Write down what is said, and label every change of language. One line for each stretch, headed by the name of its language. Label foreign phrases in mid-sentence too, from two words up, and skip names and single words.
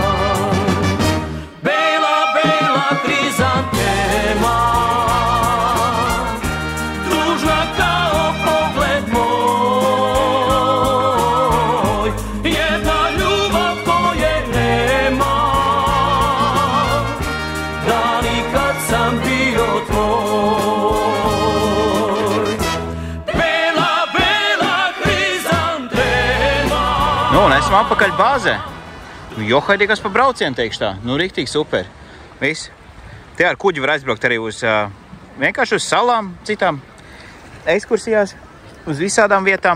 Serbian: Bela, bela hrizantema, tužna kao pogled moj, jedna ljubav koje nema, dani kad sam bio tvoj. Bela, bela hrizantema.
Latvian: Nu, un esam apakaļ bāzē. Johaidīgās pa braucienu, teikšu tā. Nu, riktīgi super. Viss. Te ar kuģi var aizbraukt arī uz vienkārši uz salām, citām ekskursijās, uz visādām vietām.